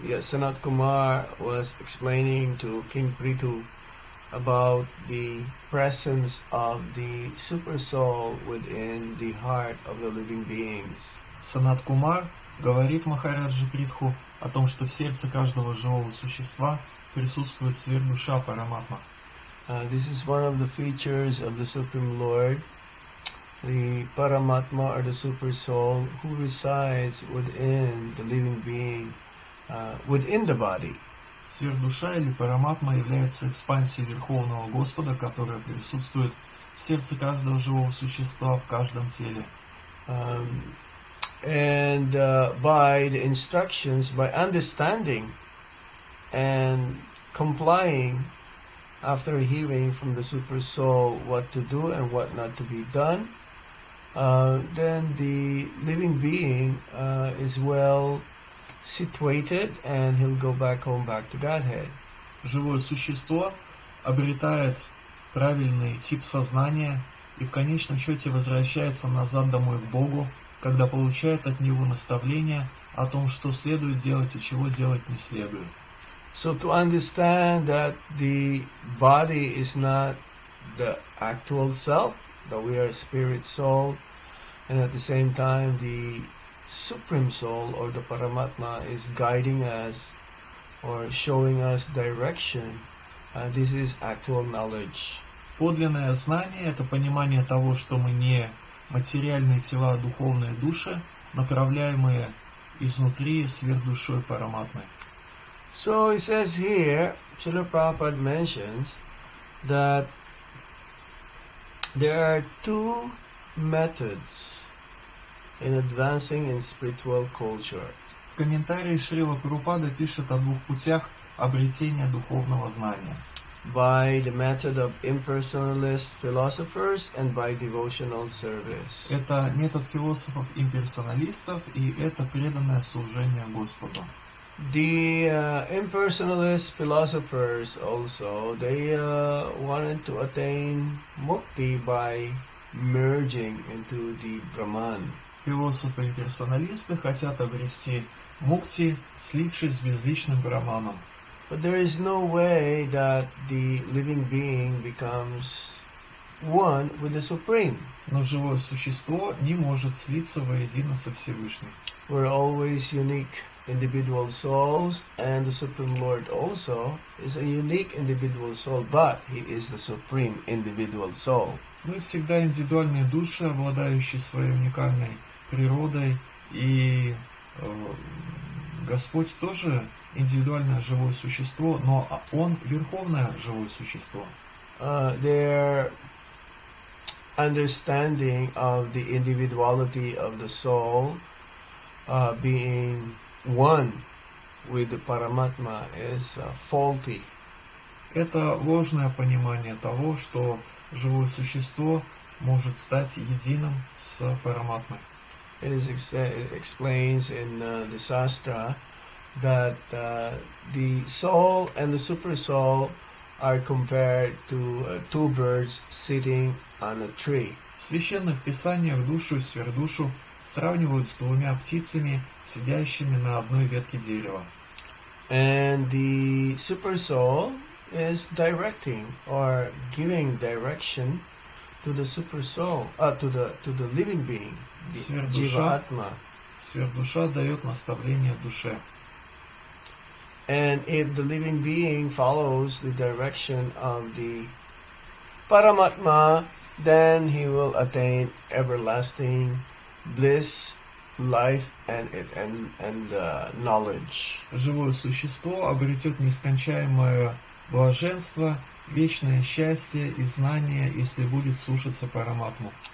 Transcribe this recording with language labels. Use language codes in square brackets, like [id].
[en] Sanat Kumar was explaining to King Prithu about the presence of the super soul within the heart of the living beings. [ru] Санат Кумар говорит Махараджи Притху о том, что в сердце каждого живого существа присутствует сверхдуша Параматма. [en] This is one of the features of the Supreme Lord, the Paramatma or the Super Soul, who resides within the living being, within the body. [ru] Сверхдуша или Параматма является экспансией Верховного Господа, которая присутствует в сердце каждого живого существа, в каждом теле. [en] And by the instructions, by understanding and complying after hearing from the Super Soul what to do and what not to be done, then the living being is well situated and he'll go back home, back to Godhead. [ru] Живое существо обретает правильный тип сознания и в конечном счете возвращается назад домой к Богу, когда получает от Него наставления о том, что следует делать и чего делать не следует. [en] So to understand that the body is not the actual self, that we are spirit soul, and at the same time the Supreme Soul or the Paramatma is guiding us or showing us direction, this is actual knowledge. [ru] Подлинное знание – это понимание того, что мы не материальные тела, а духовные души, направляемые изнутри сверхдушой Параматмы. [en] So it says here, Srila Prabhupada mentions that there are two methods in advancing in spiritual culture. [ru] В комментарии Шрила Прабхупада пишет о двух путях обретения духовного знания. [en] By the method of impersonalist philosophers and by devotional service. [ru] Это метод философов-имперсоналистов и это преданное служение Господу. [en] The impersonalist philosophers also, they wanted to attain mukti by merging into the Brahman. [ru] Философы-имперсоналисты хотят обрести мукти, слившись с безличным Брахманом. [en] But there is no way that the living being becomes one with the Supreme. [ru] Но живое существо не может слиться воедино со Всевышним. [en] We're always unique individual souls, and the Supreme Lord also is a unique individual soul, but He is the Supreme individual soul. [ru] Мы всегда индивидуальные души, обладающие своей уникальной природой, и Господь тоже индивидуальное живое существо, но Он верховное живое существо. [en] Their understanding of the individuality of the soul being one with the Paramatma is faulty. [ru] Это ложное понимание того, что живое существо может стать единым с Параматмой. [en] It explains in the Shastra that the soul and the super soul are compared to two birds sitting on a tree. [ru] В священных писаниях душу и сверхдушу сравнивают с двумя птицами, сидящими на одной ветке дерева. [en] And the super soul is directing or giving direction to the super soul, to the living being, the Jiva Atma. [ru] Сверхдуша дает наставление душе. [en] And if the living being follows the direction of the Paramatma, then he will attain everlasting bliss, life, and knowledge. [ru] Живое существо обретет нескончаемое блаженство, вечное счастье и знание, если будет слушаться Параматму.